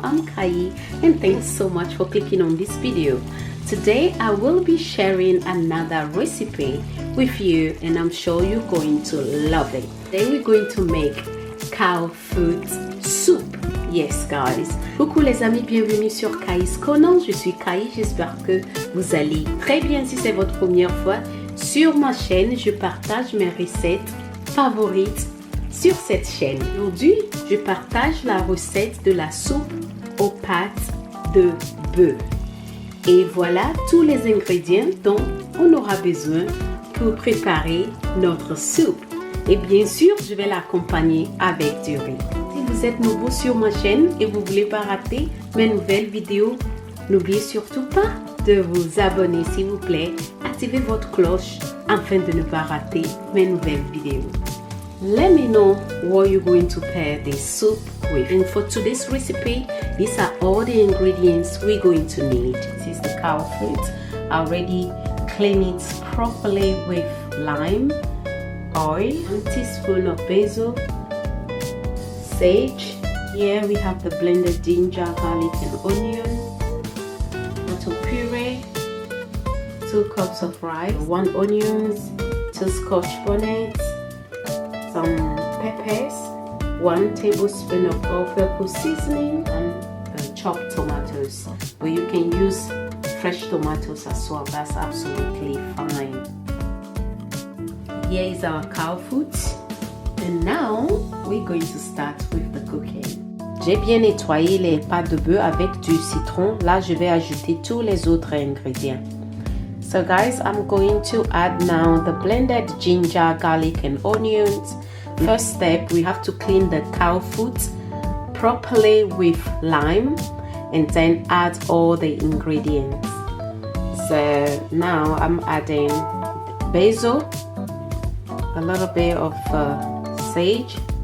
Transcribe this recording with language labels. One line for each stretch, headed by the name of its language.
English: I'm Kayi and thanks so much for clicking on this video. Today I will be sharing another recipe with you and I'm sure you're going to love it. Today we're going to make cow foot soup. Yes guys.
French: Coucou les amis, bienvenue sur Kayi's Corner. Je suis Kayi, j'espère que vous allez très bien. Si c'est votre première fois sur ma chaîne, je partage mes recettes favorites sur cette chaîne. Aujourd'hui, je partage la recette de la soupe aux pâtes de bœuf. Et voilà tous les ingrédients dont on aura besoin pour préparer notre soupe. Et bien sûr, je vais l'accompagner avec du riz. Si vous êtes nouveau sur ma chaîne et vous ne voulez pas rater mes nouvelles vidéos, n'oubliez surtout pas de vous abonner s'il vous plaît. Activez votre cloche afin de ne pas rater mes nouvelles vidéos.
English: Let me know what you're going to pair this soup with. And for today's recipe, these are all the ingredients we're going to need. This is the cow foot. I already clean it properly with lime, oil, 1 teaspoon of basil, sage. Here we have the blended ginger, garlic and onion, tomato puree, 2 cups of rice, 1 onion, 2 Scotch bonnets, some peppers, 1 tablespoon of all-purpose seasoning, and chopped tomatoes. But you can use fresh tomatoes as well, that's absolutely fine. Here is our cow foot. And now we're going to start with the cooking.
French: J'ai bien nettoyé les pâtes de bœuf avec du citron. Là, je vais ajouter tous les autres ingrédients.
English: So guys, I'm going to add now the blended ginger, garlic and onions. First step, we have to clean the cow foot properly with lime and then add all the ingredients. So now I'm adding basil, a little bit of sage.